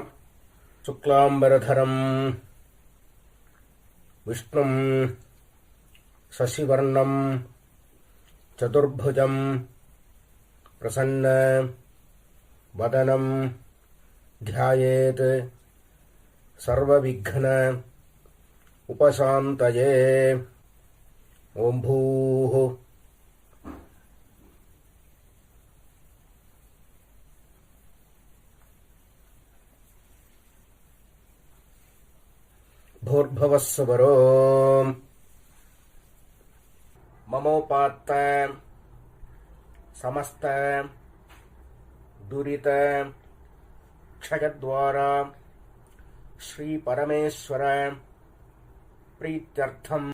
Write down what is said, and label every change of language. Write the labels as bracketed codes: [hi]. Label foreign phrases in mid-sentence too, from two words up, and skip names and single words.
[sa] शुक्लाम्बरधरं विष्णुं शशिवर्णं चतुर्भुजम् प्रसन्न वदनं ध्यायेत् सर्वविघ्न उपशान्तये. ओम् भूः भूर्भुवस्सुवरो ममोपात्त समस्त दुरित क्षयद्वारा श्री परमेश्वर प्रीत्यर्थम.